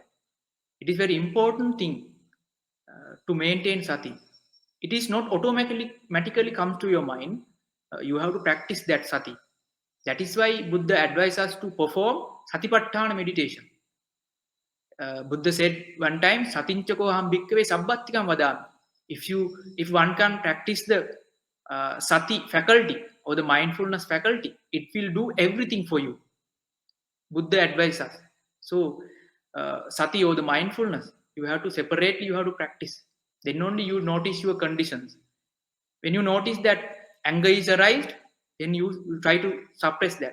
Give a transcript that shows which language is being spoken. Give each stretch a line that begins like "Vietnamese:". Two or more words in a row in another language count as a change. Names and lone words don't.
English: It is very important thing to maintain sati. It is not automatically comes to your mind. You have to practice that sati. That is why Buddha advises us to perform satipatthana meditation. Buddha said one time,
Pali: "Satinchako aham bhikkhave sabbattikam vadami."
English: If one can practice the sati faculty or the mindfulness faculty, it will do everything for you. Buddha advises us. So, sati or the mindfulness, you have to separately, you have to practice. Then only you notice your conditions. When you notice that anger is arised, then you try to suppress that.